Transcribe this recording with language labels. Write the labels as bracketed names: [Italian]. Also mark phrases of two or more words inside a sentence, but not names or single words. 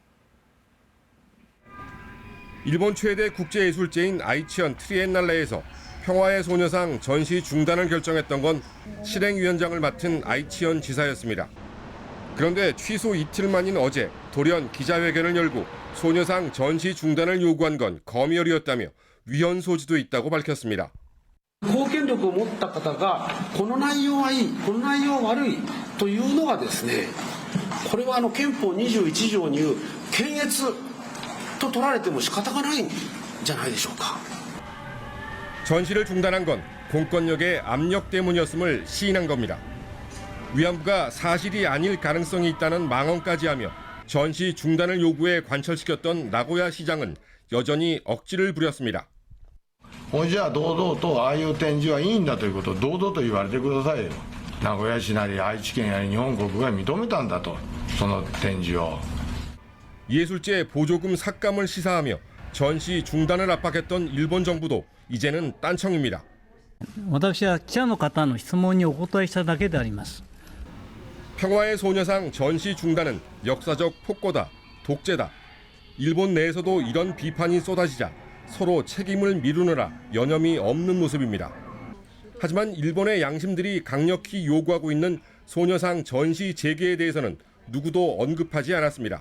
[Korean] 일본 최대 국제예술제인 아이치현 트리엔날레에서 평화의 소녀상 전시 중단을 결정했던 건 실행위원장을 맡은 아이치현 지사였습니다. 그런데 취소 이틀 만인 어제 돌연 기자회견을 열고 소녀상 전시 중단을 요구한 건 검열이었다며 위헌 소지도 있다고 밝혔습니다. [Japanese] 公権力を持った方がこの内容はいい、この内容は悪いというのがですね、これは憲法21条にいう検閲と取られても仕方がないんじゃないでしょうか。 [Korean] 전시를 중단한 건 공권력의 압력 때문이었음을 시인한 겁니다. 위안부가 사실이 아닐 가능성이 있다는 망언까지 하며 전시 중단을 요구해 관철시켰던 나고야 시장은 여전히 억지를 부렸습니다. [Japanese] じゃあ堂々とああいう展示はいいんだということを堂々と言われてくださいよ。名古屋市なり愛知県や日本国が認めたんだと、その展示を。 [Korean] 예술제 보조금 삭감을 시사하며 전시 중단을 압박했던 일본 정부도 이제는 딴청입니다. [Japanese] 私は記者の方の質問にお答えしただけであります。 [Korean] 평화의 소녀상 전시 중단은 역사적 폭거다, 독재다. 일본 내에서도 이런 비판이 쏟아지자 서로 책임을 미루느라 여념이 없는 모습입니다. 하지만 일본의 양심들이 강력히 요구하고 있는 소녀상 전시 재개에 대해서는 누구도 언급하지 않았습니다.